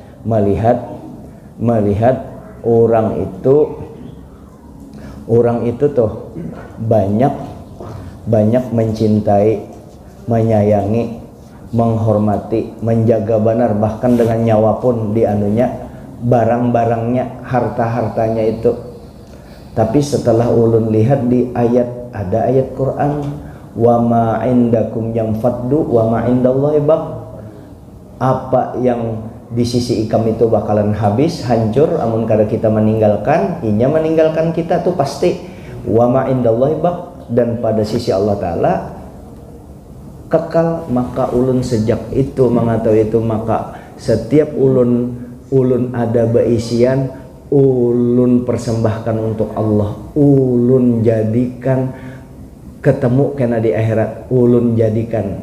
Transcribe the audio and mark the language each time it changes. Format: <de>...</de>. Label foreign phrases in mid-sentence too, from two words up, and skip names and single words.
<bjn>melihat orang itu tuh banyak mencintai, menyayangi, menghormati, menjaga benar, bahkan dengan nyawa pun dianunya, barang-barangnya, harta-hartanya itu. Tapi setelah ulun lihat di ayat, ada ayat Quran,</bjn> <ar>وما عندكم ينفد وما عند الله باق.</ar> <bjn>Apa yang di sisi ikam itu bakalan habis, hancur, amun kada kita meninggalkan, inya meninggalkan kita tuh pasti.</bjn> <ar>وما عند الله باق,</ar> <bjn>dan pada sisi Allah Ta'ala kekal. Maka ulun sejak itu mengetahui itu, maka setiap ulun ada beisian, ulun persembahkan untuk Allah, ulun jadikan ketemu kena di akhirat, ulun jadikan.</bjn>